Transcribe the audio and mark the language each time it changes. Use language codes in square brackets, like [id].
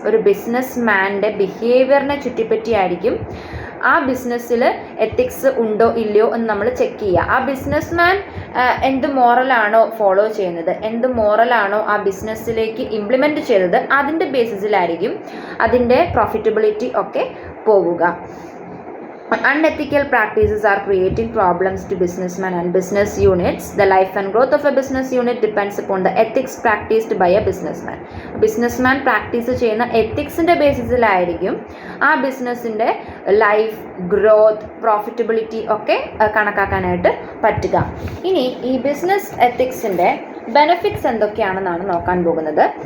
[ml] ഒരു ബിസിനസ് മാൻ്റെ ബിഹേവിയറിനെ ചുറ്റിപ്പറ്റിയായിരിക്കും ആ ബിസിനസ്സിൽ എത്തിക്സ് ഉണ്ടോ ഇല്ലയോ എന്ന് നമ്മൾ ചെക്ക് ചെയ്യുക. ആ ബിസിനസ് മാൻ എന്ത് മോറലാണോ ഫോളോ ചെയ്യുന്നത്, എന്ത് മോറലാണോ ആ ബിസിനസ്സിലേക്ക് ഇംപ്ലിമെൻറ്റ് ചെയ്തത്, അതിൻ്റെ ബേസിസിലായിരിക്കും അതിൻ്റെ പ്രോഫിറ്റബിലിറ്റി ഒക്കെ പോവുക. [en] Unethical practices are creating problems to businessmen and business units. The life and growth of a business unit depends upon the ethics practiced by a businessman. [ml] Businessman practice ചെയ്യുന്ന എത്തിക്സിൻ്റെ ബേസിസിലായിരിക്കും ആ ബിസിനസ്സിൻ്റെ ലൈഫ്, ഗ്രോത്ത്, പ്രോഫിറ്റബിലിറ്റി ഒക്കെ കണക്കാക്കാനായിട്ട് പറ്റുക. ഇനി ഈ business എത്തിക്സിൻ്റെ benefits എന്തൊക്കെയാണെന്നാണ് നോക്കാൻ പോകുന്നത്.